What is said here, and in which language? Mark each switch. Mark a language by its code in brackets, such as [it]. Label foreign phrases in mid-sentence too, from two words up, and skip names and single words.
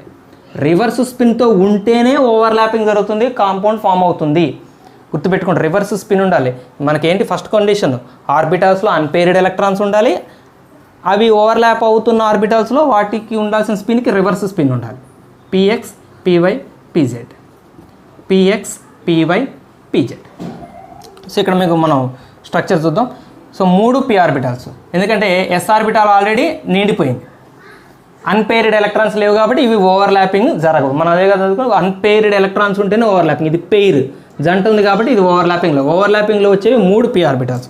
[en] reverse spinతో [te] ఉంటేనే ఓవర్లాపింగ్ జరుగుతుంది, [en] compound form [te] అవుతుంది. గుర్తుపెట్టుకోండి, [en] reverse spin [te] ఉండాలి. మనకేంటి [en] first condition, orbitalsలో unpaired electrons [te] ఉండాలి. అవి ఓవర్లాప్ అవుతున్న ఆర్బిటాల్స్లో వాటికి ఉండాల్సిన స్పిన్కి [en] reverse spin [te] ఉండాలి. [en] px py pz, px py pz. [te] సో ఇక్కడ మీకు మనం స్ట్రక్చర్ చూద్దాం. సో 3 [en] p orbitals, [te] ఎందుకంటే [en] s orbital already [te] నిండిపోయింది. [en] unpaired electrons [te] లేవు కాబట్టి ఇవి ఓవర్లాపింగ్ జరగవు. మనం అదే కదా [en] unpaired electrons [te] ఉంటేనే ఓవర్లాపింగ్. ఇది పెయిర్ జంట ఉంది కాబట్టి ఇది ఓవర్లాపింగ్లో వచ్చేవి 3 [en] p orbitals.